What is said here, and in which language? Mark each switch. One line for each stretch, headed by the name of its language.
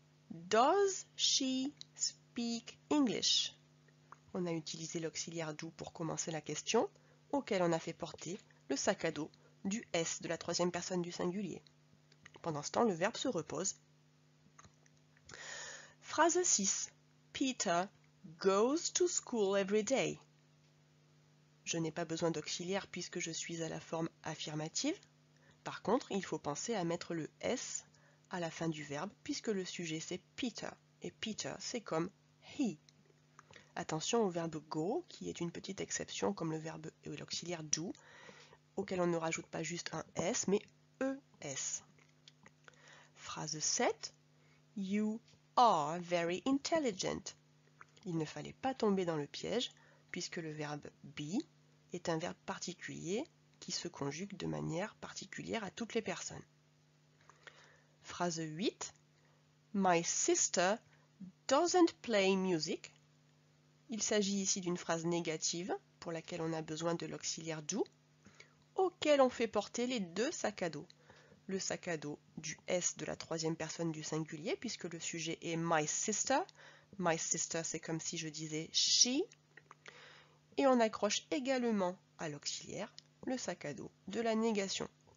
English: Does she speak English?
French: On a utilisé l'auxiliaire do pour commencer la question, auquel on a fait porter le sac à dos du S de la troisième personne du singulier. Pendant ce temps, le verbe se repose. Phrase 6.
English: Peter goes to school every day.
French: Je n'ai pas besoin d'auxiliaire puisque je suis à la forme affirmative. Par contre, il faut penser à mettre le S à la fin du verbe puisque le sujet c'est Peter et Peter c'est comme he. Attention au verbe go qui est une petite exception comme le verbe et l'auxiliaire do auquel on ne rajoute pas juste un S mais ES. Phrase 7.
English: You are very intelligent.
French: Il ne fallait pas tomber dans le piège puisque le verbe be est un verbe particulier qui se conjugue de manière particulière à toutes les personnes. Phrase 8.
English: My sister doesn't play music.
French: Il s'agit ici d'une phrase négative pour laquelle on a besoin de l'auxiliaire do, auquel on fait porter les deux sacs à dos. Le sac à dos du S de la troisième personne du singulier puisque le sujet est
English: my sister. My sister,
French: c'est comme si je disais she. Et on accroche également à l'auxiliaire le sac à dos de la négation.